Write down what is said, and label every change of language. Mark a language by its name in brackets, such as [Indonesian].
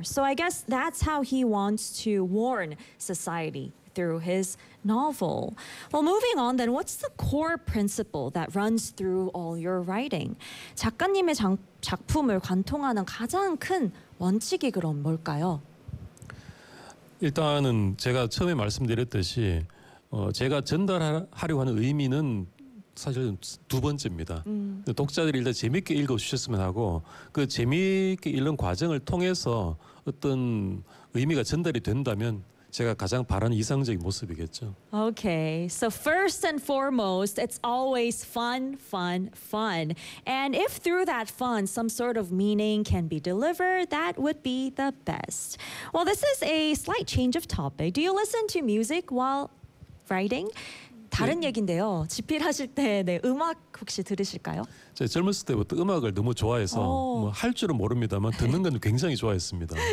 [English] So I guess that's how he wants to warn society through his novel. Well, moving on then, what's the core principle that runs through all your writing? [Korean] 작가님의 작품을 관통하는 가장 큰 원칙이 그럼 뭘까요? 일단은 제가 처음에 말씀드렸듯이 제가 전달하려고 하는 의미는 사실 두 번째입니다. 독자들이 일단 재밌게 읽어주셨으면 하고 그 재밌게 읽는 과정을 통해서 어떤 의미가 전달이 된다면 제가 가장 바라는 이상적인 모습이겠죠. [English] Okay, so first and foremost, it's always fun, fun, fun. And if through that fun, some sort of meaning can be delivered, that would be the best. Well, this is a slight change of topic. Do you listen to music while writing? [Korean] 다른 얘긴데요. 집필하실 때 네, 음악 혹시 들으실까요? 제가 젊었을 때부터 음악을 너무 좋아해서 뭐 할 줄은 모릅니다만 듣는 건 굉장히 좋아했습니다.